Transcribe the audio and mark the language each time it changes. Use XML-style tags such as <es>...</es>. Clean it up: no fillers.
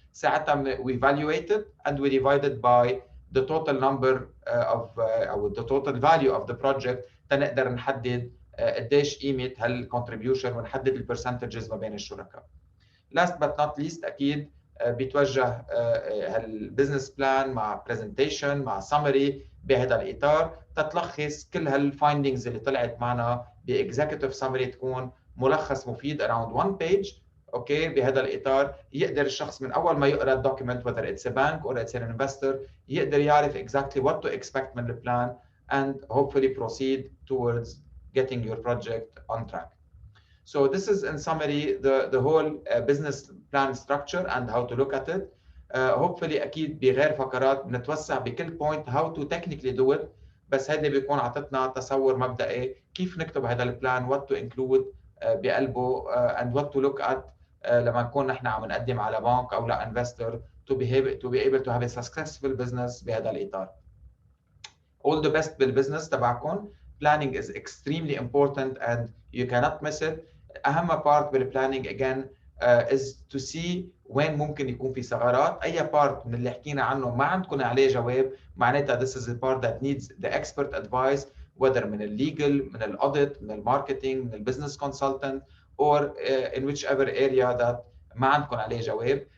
<ar>ساعتها</ar> <en>we evaluate it and we divide it by the total number of او the total value of the project</en> <ar>تنقدر نحدد قديش قيمه هالcontribution ونحدد البرسنتجز ما بين الشركاء.</ar> <en>last but not least</en> <ar>اكيد بيتوجه هالبزنس بلان مع برزنتيشن مع سمري بهذا الاطار تتلخص كل هالفايندينجز اللي طلعت معنا باكزيكتيف سمري، تكون ملخص مفيد</ar> <en>around one page.</en> <ar>اوكي بهذا الاطار يقدر الشخص من اول ما يقرا الدوكيمنت</ar> <en>whether it's a bank or it's an investor</en> <ar>يقدر يعرف</ar> <en>exactly what to expect</en> <ar>من البلان</ar> <en>and hopefully proceed towards getting your project on track. So this is in summary the whole business plan structure and how to look at it.</en> <ar>Hopefully اكيد بغير فقرات بنتوسع بكل point</ar> <en>how to technically do it،</en> <ar>بس هيدا بيكون عطتنا تصور مبدئي كيف نكتب هذا البلان، what to include بقلبه and what to look at لما نكون نحن عم نقدم على بنك او لا investor</ar> <en>to be able to have a successful business</en> <ar>بهذا الاطار.</ar> <en>All the best</en> <ar>بالبزنس تبعكم.</ar> <en>Planning is extremely important and you cannot miss it.</en> <ar>أهم part بالبلانينج again</ar> <en>is to see</en> <ar>وين ممكن يكون في ثغرات. أي part من اللي حكينا عنه ما عندكم عليه جواب، معناتها</ar> <en>this is the part that needs the expert advice</en> <ar>whether من الليجل، من الاوديت، من الماركتينج، من البزنس consultant</ar> <en>or in whichever area that</en> <ar>ما عندكم عليه جواب.</ar>